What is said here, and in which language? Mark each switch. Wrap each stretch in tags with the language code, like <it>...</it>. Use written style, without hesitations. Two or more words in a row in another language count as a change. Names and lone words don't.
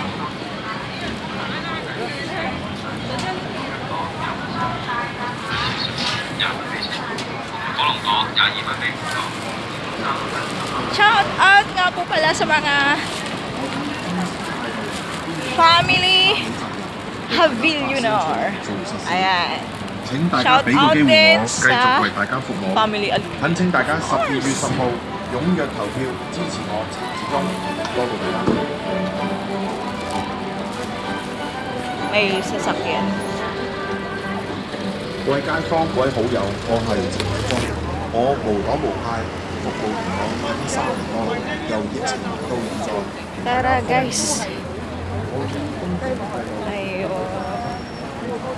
<en>Shout out</en> <tl>nga po pala sa mga family Havillionaire. Ayan.</tl> <en>Shout out</en> <tl>din sa family Alvin.</tl> <yue>懇請大家12月10號踴躍投票支持我陳志忠，多謝大家。</yue> <tl>May sasakyan.</tl> <yue>各位街坊、各位好友，我係陳志忠，我無黨無派，服務元朗已經3年多，由疫情到現在。</yue> <tl>Tara guys. Ayun.</tl>